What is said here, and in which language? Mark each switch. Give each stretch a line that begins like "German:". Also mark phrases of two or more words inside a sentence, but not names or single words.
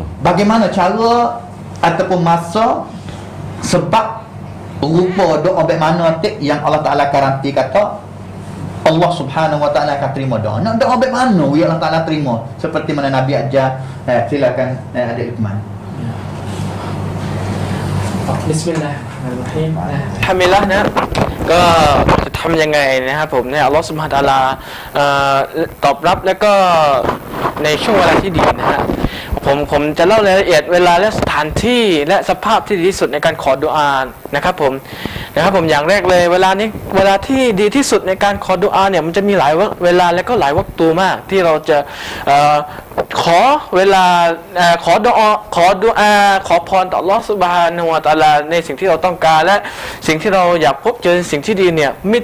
Malay: Bagaimana cara ataupun masa, sebab rupa doa bagaimana yang Allah Ta'ala garanti kata Allah Subhanahu Wa Ta'ala akan terima doa. Nak doa bagaimana yang Allah Ta'ala terima, seperti mana Nabi ajar. Silakan Adik Luqman. Bismillahirrahmanirrahim.
Thai: Alhamdulillah นะก็จะทำยังไงนะครับผมเนี่ยอัลลอฮฺซุบฮานะฮูวะตะอาลาตอบรับแล้วก็ในช่วงเวลาที่ดีนะฮะผมจะ เล่ารายละเอียดเวลาและสถานที่และสภาพที่ดีที่สุดในการขอดุอานะครับผมอย่างแรกเลยเวลาที่ดีที่สุดในการขอดุอาเนี่ยมันจะมีหลายเวลาและก็หลายวักตูมากที่เราจะขอเวลาขอดุอาขอพรต่ออัลเลาะห์ซุบฮานะฮูวะตะอาลาในสิ่งที่เราต้องการและสิ่งที่เราอยากพบเจอสิ่งที่ดีเนี่ยมี